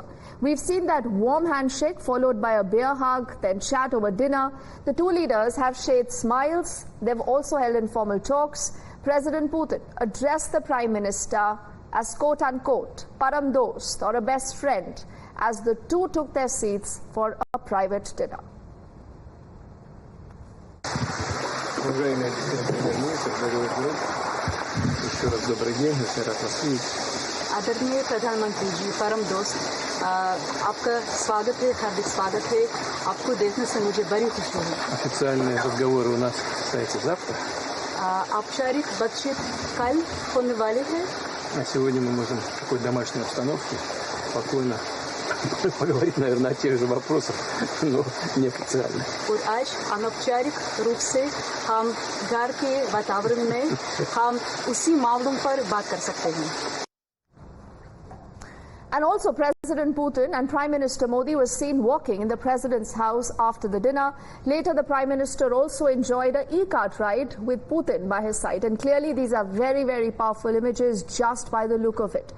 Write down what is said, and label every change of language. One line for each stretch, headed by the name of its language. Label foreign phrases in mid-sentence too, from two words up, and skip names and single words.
English: We've seen that warm handshake followed by a beer hug, then chat over dinner. The two leaders have shared smiles. They've also held informal talks. President Putin addressed the Prime Minister as quote-unquote
Hindi: परम दोस्त,
English: or a best friend, as the two took their seats for a private dinner.
Hindi: आदरणीय प्रधानमंत्री जी, परम दोस्त, आपका स्वागत है, हार्दिक स्वागत है। आपको देखने से मुझे बड़ी खुशी है।
Russian: Официальные разговоры у нас состоятся завтра.
Hindi: औपचारिक बातचीत कल होने वाली है।
Russian: А сегодня мы можем в такой домашней обстановке спокойно поговорить, наверное, о тех же вопросах, но неофициально.
Hindi: और आज अनौपचारिक रूप से हम घर के वातावरण में हम उसी मामलों पर बात कर सकते हैं।
English: And also President Putin and Prime Minister Modi were seen walking in the President's house after the dinner. Later, the Prime Minister also enjoyed an e-cart ride with Putin by his side. And clearly, these are very, very powerful images just by the look of it.